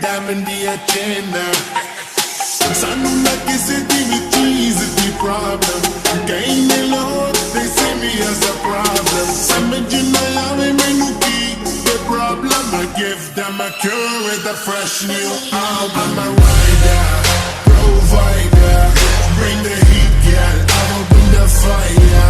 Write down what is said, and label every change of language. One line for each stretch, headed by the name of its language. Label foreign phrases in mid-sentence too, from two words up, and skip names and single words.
English: having the agenda.
Punjabi: ਸਾਨੂੰ ਨਾ ਕਿਸੇ ਦੀ ਵੀ ਚੀਜ਼ ਦੀ ਪ੍ਰੋਬਲਮ ਕਈ ਨੇ ਲੋਕ
English: they see me as a problem
Punjabi: ਸਮਝ ਨਾ ਆਵੇ ਮੈਨੂੰ ਕੀ
English: the problem I give them a cure with a fresh new album. I'm a rider, provider, bring the heat, girl, I will bring the fire.